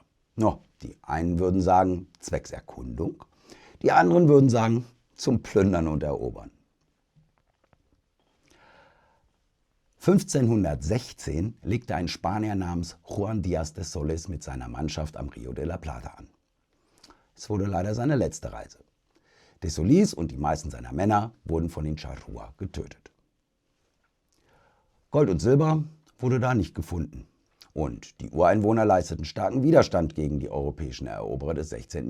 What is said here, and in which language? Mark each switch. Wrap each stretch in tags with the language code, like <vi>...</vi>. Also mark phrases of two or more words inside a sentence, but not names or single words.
<de>No, die einen würden sagen zwecks Erkundung, die anderen würden sagen zum Plündern und Erobern. 1516 legte ein Spanier namens Juan Díaz de Solís mit seiner Mannschaft am Rio de la Plata an. Es wurde leider seine letzte Reise. De Solís und die meisten seiner Männer wurden von den Charrúa getötet. Gold und Silber wurde da nicht gefunden. Und die Ureinwohner leisteten starken Widerstand gegen die europäischen Eroberer des 16.</de>